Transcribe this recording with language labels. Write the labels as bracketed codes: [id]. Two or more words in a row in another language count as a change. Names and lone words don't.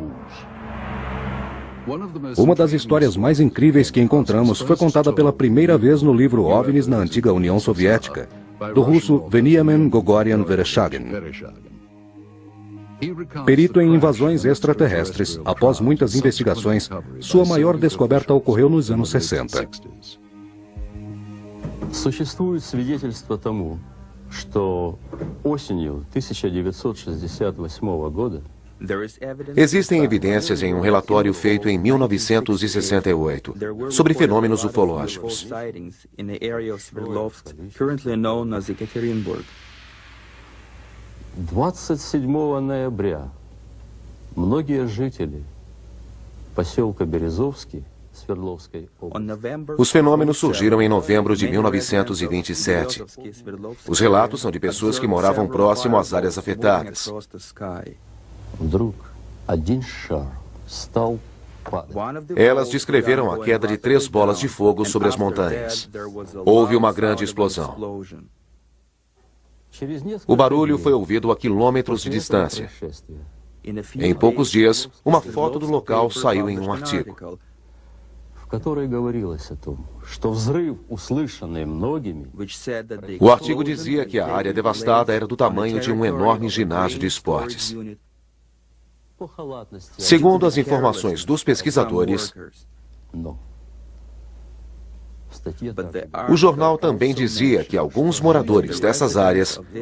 [pt] Uma das histórias mais incríveis que encontramos foi contada pela primeira vez no livro OVNIs na antiga União Soviética, do russo Veniamin Gogorian Vereshchagin. Perito em invasões extraterrestres, após muitas investigações, sua maior descoberta ocorreu nos anos 60. [ru] Существует свидетельство тому, что осенью 1968 года [pt] Existem evidências em um relatório feito em 1968 sobre fenômenos ufológicos. [ru] 27 ноября многие жители поселка Березовский Свердловской области. [pt] Os fenômenos surgiram em novembro de 1927. Os relatos são de pessoas que moravam próximo às áreas afetadas. [ru] Вдруг один шар стал падать. [pt] Elas descreveram a queda de 3 bolas de fogo sobre as montanhas. Houve uma grande explosão. O barulho foi ouvido a quilômetros de distância. Em poucos dias, uma foto do local saiu em um artigo. [ru] В которой говорилось о том, что взрыв, услышанный многими, [pt] O artigo dizia que a área devastada era do tamanho de um enorme ginásio de esportes. Segundo as informações dos pesquisadores, [ru] но [pt] o jornal também dizia que alguns moradores dessas áreas